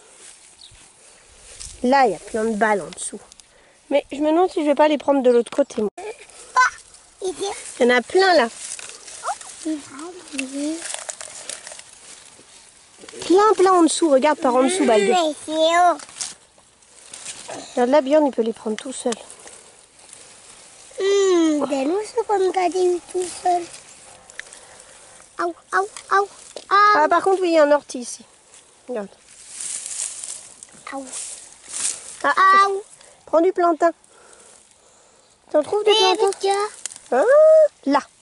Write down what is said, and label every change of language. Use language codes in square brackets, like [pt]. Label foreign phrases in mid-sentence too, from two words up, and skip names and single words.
[fr] Là, il y a plein de balles en dessous. Mais je me demande si je vais pas les prendre de l'autre côté. Moi. Il y en a plein là. Plein en dessous. Regarde par en dessous, Balde. Regarde là, Björn, il peut les prendre tout seul. [sv] Det låter som att det är [fr] tout seul. Au, au, au, au. Ah, par contre, oui, il y a un ortie ici. Regarde. Au. Ah, Au. prends du plantain. T'en trouves des plantains? Ah, là.